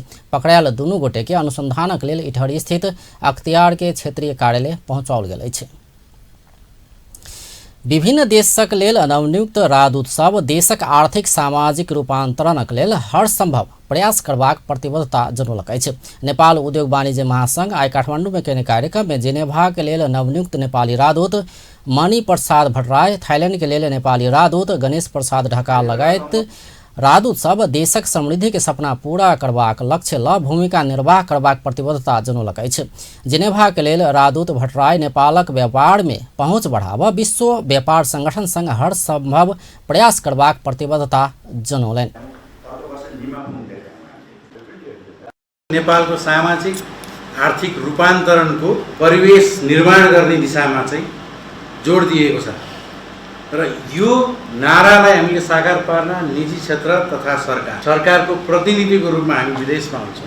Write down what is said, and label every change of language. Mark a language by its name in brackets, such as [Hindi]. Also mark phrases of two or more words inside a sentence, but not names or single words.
[Maithili] पकड़ायल दुनू गोटे के अनुसंधानक लेल इटहरी स्थित अख्तियार के क्षेत्रीय कार्यालय पहुँचाओल गेल अछि। विभिन्न देशक लेल नवनियुक्त राजदूत सब देशक आर्थिक सामाजिक रूपांतरणक लेल हर संभव प्रयास करबाक प्रतिबद्धता जनौलक अछि। नेपाल उद्योग वाणिज्य महासंघ आइ काठमांडू में कयने कार्यक्रम में जेनेवा के लेल नवनियुक्त नेपाली राजदूत मणि प्रसाद भट्टराय, थाईलैंड के लेल नेपाली राजदूत गणेश प्रसाद ढकाल लगायत राजदूत सब देशक समृद्धि के सपना पूरा करबाक लक्ष्य ल भूमिका निर्वाह करबाक प्रतिबद्धता जनौलक अछि। जेनेवा के लेल राजदूत भट्टराय नेपालक व्यापार में पहुँच बढ़ावा विश्व व्यापार संगठन संग हर संभव प्रयास करबाक प्रतिबद्धता जनौलनि। [Nepali] नेपालको सामाजिक आर्थिक रूपान्तरणको परिवेश निर्माण गर्ने दिशामा चाहिँ जोड दिएको छ र यो नारालाई हामीले साकार पार्न निजी क्षेत्र तथा सरकारको प्रतिनिधिको रूपमा हामी विदेशमा हुन्छौँ।